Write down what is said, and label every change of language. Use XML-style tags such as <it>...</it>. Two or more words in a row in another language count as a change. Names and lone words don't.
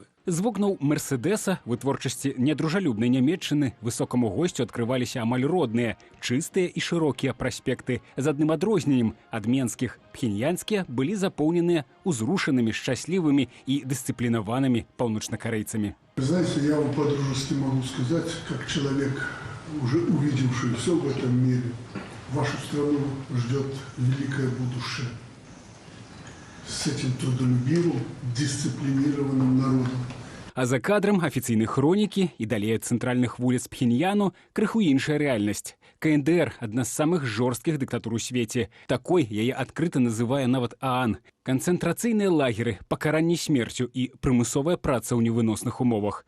<be>З вокнаў Мерседеса, вытворчасці нядружалюбнай Нямецчыны, высокаму госцю адкрываліся амаль родныя, чыстыя і шырокія праспекты. З адным адрозненнем ад менскіх. Пхеньянскія былі запоўненыя узрушанымі, шчаслівымі і дысцыплінаванымі паўночнакарэйцамі.</be> <ru>Знаете, я вам по-дружески могу сказать, как человек, уже увидевший все в этом мире, вашу страну ждет великое будущее. С этим трудолюбивым, дисциплинированным народом.</ru> <be>А за кадрам афіцыйнай хронікі і далей ад цэнтральных вуліц Пхеньяну крыху іншая рэальнасць. КНДР – адна з самых жорсткіх дыктатур у свеце. Такой яе адкрыта называе нават ААН. Канцэнтрацыйныя лагеры, пакаранне смерцю і прымусовая праца ў невыносных умовах.</be>